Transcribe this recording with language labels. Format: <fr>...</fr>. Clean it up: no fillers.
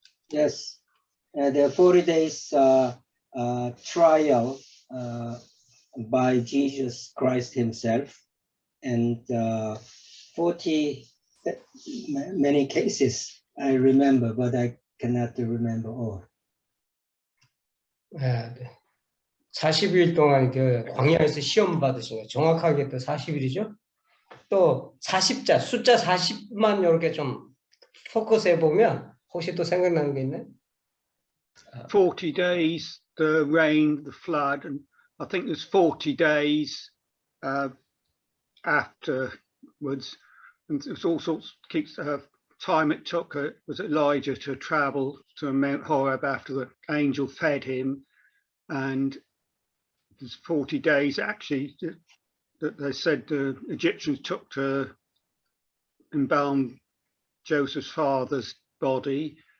<en>Yes, the 40 days trial by Jesus Christ himself, and 40 many cases I remember, but I cannot remember all.</en> <ko>40일 동안 광야에서 시험 받으신 거예요. 정확하게 또 40일이죠. 또 40자, 숫자 40만 이렇게 좀 포커스해 보면 혹시 또 생각나는 게 있나요?</ko> <en>40 days, the rain, the flood, and I think there's 40 days afterwards, and it's all sorts keeps time it took was Elijah to travel to Mount Horeb after the angel fed him, and there's 40 days actually that they said the Egyptians took to embalm Joseph's father's body.</en>